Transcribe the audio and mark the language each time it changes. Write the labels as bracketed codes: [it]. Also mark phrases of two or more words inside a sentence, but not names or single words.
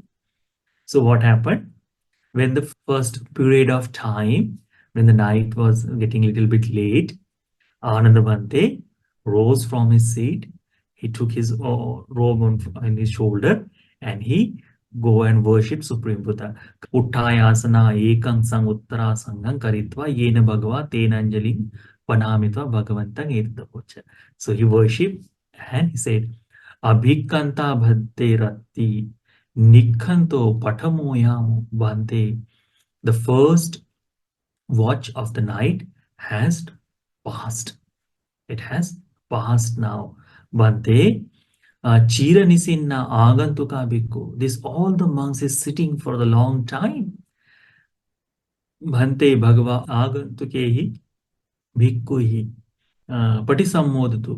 [en] So what happened? When the first period of time, when the night was getting a little bit late, Ananda Bhante rose from his seat. He took his robe on his shoulder and he go and worship Supreme Buddha. [pi] Uttayasana ekang sang uttara sangam karitva yena bhagava tenanjalim panamitva bhagavantang etadapocha. [en] So he worshipped and he said, [pi] Abhikanta bhante ratti nikhanto patamoyam bhante. [en] The first watch of the night has passed. It has passed now. [pi] Bhante, Chira Nisinna Agantuka Bhikkhu. [en] This all the monks is sitting for the long time. [pi] Bhante Bhagava Agantukehi Bhikkhuhi Patisammodatu.